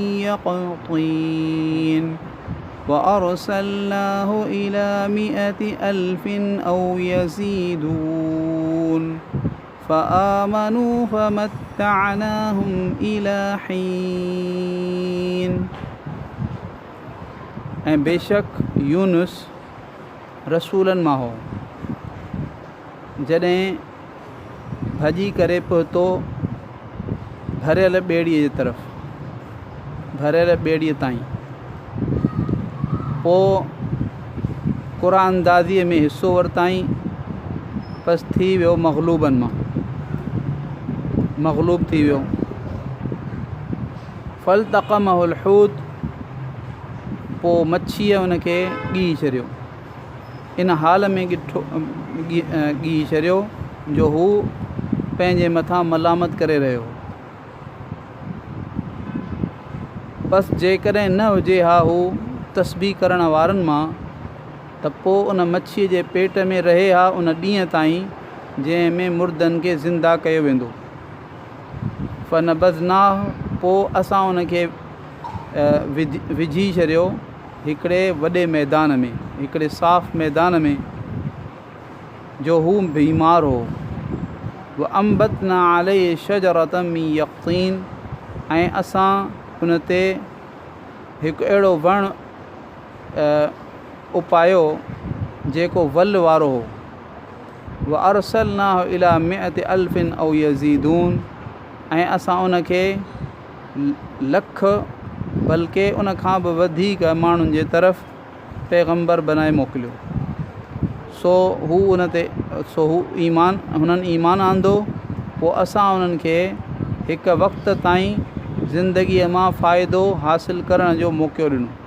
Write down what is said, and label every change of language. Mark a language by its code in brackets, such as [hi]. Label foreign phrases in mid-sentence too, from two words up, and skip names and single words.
[ar] يقطين وأرسلناه إلى 100,000 أو يزيدون فآمنوا فمتعناهم إلى حين. [sd] ऐं बेशक यूनुस रसूलनि मां हो जॾहिं भॼी करे पहुतो भरियल ॿेड़ीअ जे तरफ़, भरियल ॿेड़ीअ ताईं। पोइ क़ुरानदाज़ीअ में हिसो वरिताईं, बसि थी वियो मग़लूबनि मां, मग़लूब थी वियो। [ar] فالتقمه الحوت, [sd] पोइ मच्छीअ हुनखे ॻी छॾियो। इन हाल में ॻी छॾियो जो हू पंहिंजे मथां मलामत करे रहियो। बसि जेकॾहिं न हुजे हा हू तस्बीह करण वारनि मां, त पोइ उन मच्छीअ जे पेट में रहे हा उन ॾींहं ताईं जंहिं में मुर्दनि खे ज़िंदा कयो वेंदो। फनबज़नाह, पोइ असां उनखे विझी छॾियो हिकिड़े वॾे मैदान में, हिकिड़े साफ़ मैदान में जो हू बीमार हो। [ar] وأنبتنا عليه شجرة من يقطين, [sd] ऐं असां उन ते हिकु अहिड़ो वणु उपायो जेको वल वारो हो। [ar] وأرسلناه إلى 100,000 أو يزيدون, [sd] ऐं असां उनखे लख बल्कि उन खां बि वधीक माण्हुनि जे तरफ़ पैगम्बर बनाए मोकिलियो। सो हू हुननि ईमान आंदो। पोइ असां उन्हनि खे हिकु वक़्त ताईं ज़िंदगीअ मां फ़ाइदो हासिल करण जो मौक़ो ॾिनो।